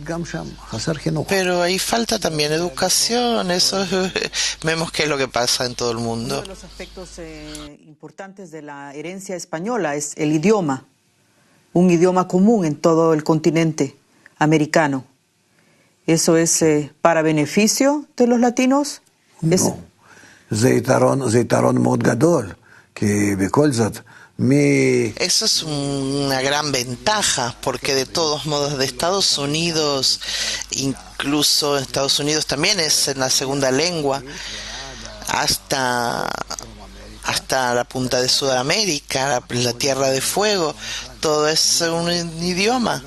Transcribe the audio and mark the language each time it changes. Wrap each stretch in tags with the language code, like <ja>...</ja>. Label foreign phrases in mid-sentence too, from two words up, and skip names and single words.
<es>Pero ahí falta también educación, vemos qué es lo que pasa en todo el Uno mundo. de los aspectos importantes de la herencia española es el idioma, un idioma común en todo el continente americano. ¿Eso es para beneficio de los latinos? No,</es> <he>זה יתרון מאוד גדול, כי בכל זאת,</he> <es>Eso es una gran ventaja, porque de todos modos de Estados Unidos, incluso Estados Unidos también es en la segunda lengua, hasta la punta de Sudamérica, la Tierra de Fuego, todo es un idioma.</es>